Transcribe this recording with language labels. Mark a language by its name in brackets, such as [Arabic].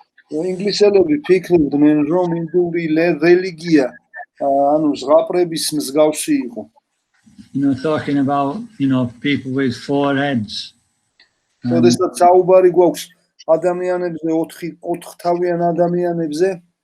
[Georgian] ინგლისელები ფიქრობდნენ, რომ ინდური რელიგია, ანუ ზღაპრების მსგავსი იყო. [English] Talking about, people with four heads. [Georgian] როდესაც საუბარი გვაქვს ადამიანებზე, ოთხთავიან ადამიანებზე.